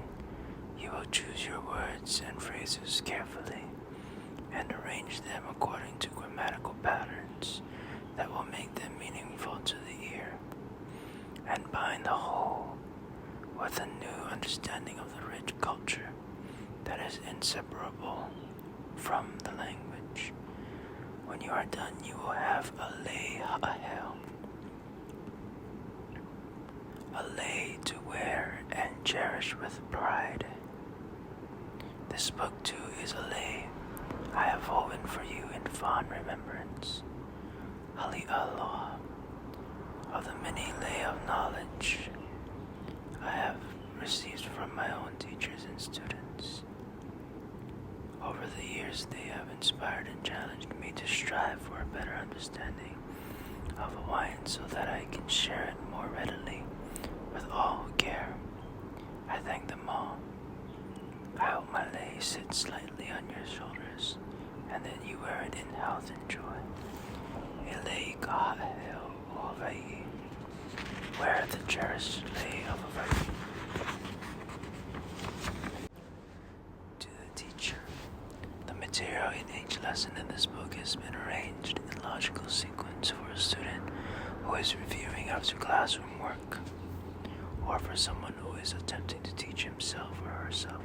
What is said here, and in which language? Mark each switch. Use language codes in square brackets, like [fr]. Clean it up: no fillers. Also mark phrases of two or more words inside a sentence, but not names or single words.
[en] You will choose your words and phrases carefully and arrange them according to grammatical patterns that will make them meaningful to the ear, and bind the whole with a new understanding of the rich culture that is inseparable from the language. When you are done, you will have a [haw] lei ha'ahel, [en] a lei to wear and cherish with pride. This book too is a lei I have woven for you in fond remembrance. Aloha, of the many lei of knowledge I have received from my own teachers and students. Over the years, they have inspired and challenged me to strive for a better understanding of Hawaiian so that I can share it more readily with all who care. I thank them all. I hope my lei sits lightly on your shoulders and that you wear it in health and joy. [haw] Elei kaha'el o Hawaii. [en] Wear the cherished lei of Hawaii. To the teacher. The material in each lesson in this book has been arranged in logical sequence for a student who is reviewing after classroom work, or for someone who is attempting to teach himself or herself.